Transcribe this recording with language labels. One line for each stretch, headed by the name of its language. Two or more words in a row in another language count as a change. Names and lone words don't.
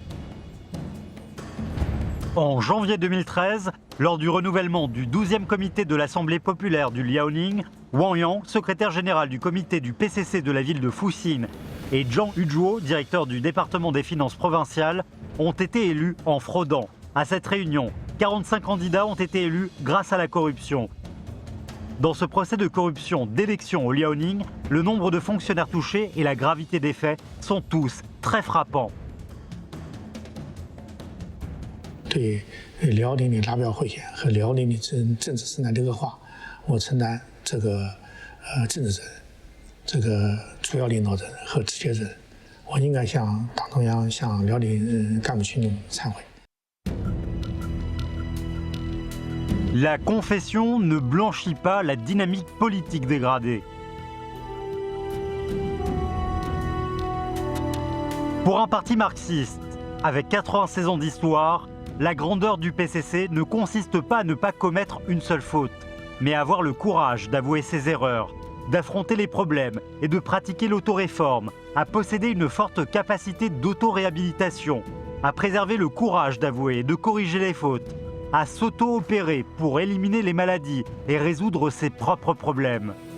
French: En janvier 2013, lors du renouvellement du 12e comité de l'Assemblée populaire du Liaoning, Wang Yang, secrétaire général du comité du PCC de la ville de Fuxin, et Zhang Yuzhuo, directeur du département des finances provinciales, ont été élus en fraudant. À cette réunion, 45 candidats ont été élus grâce à la corruption. Dans ce procès de corruption d'élection au Liaoning, le nombre de fonctionnaires touchés et la gravité des faits sont tous très frappants.
Chinese: 对辽宁的拉票贿选和辽宁的政治生态的恶化，我承担这个政治责任，这个主要领导人和直接人，我应该向党中央、向辽宁干部群众忏悔。
French: La confession ne blanchit pas la dynamique politique dégradée. Pour un parti marxiste, avec 96 ans d'histoire, la grandeur du PCC ne consiste pas à ne pas commettre une seule faute, mais à avoir le courage d'avouer ses erreurs, d'affronter les problèmes et de pratiquer l'autoréforme, à posséder une forte capacité d'auto-réhabilitation, à préserver le courage d'avouer et de corriger les fautes, à s'auto-opérer pour éliminer les maladies et résoudre ses propres problèmes.